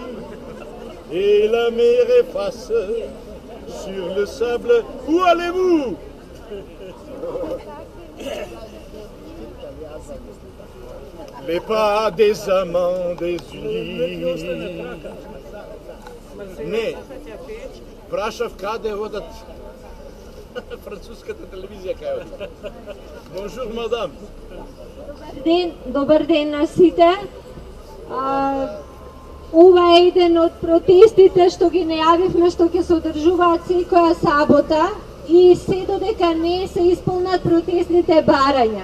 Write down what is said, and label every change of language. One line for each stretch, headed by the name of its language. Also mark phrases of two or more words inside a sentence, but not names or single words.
French: Et la mer efface sur le sable. Où allez-vous? Les pas des amants désunis.
Macedonian: Не, прашав каде одат француската телевизија кај одат.
French: Bonjour, madame.
Macedonian: Добар ден на сите. Ова е еден од протестите што ги најавивме што ќе се одржуваат секоја сабота и се додека не се исполнат протестните барања.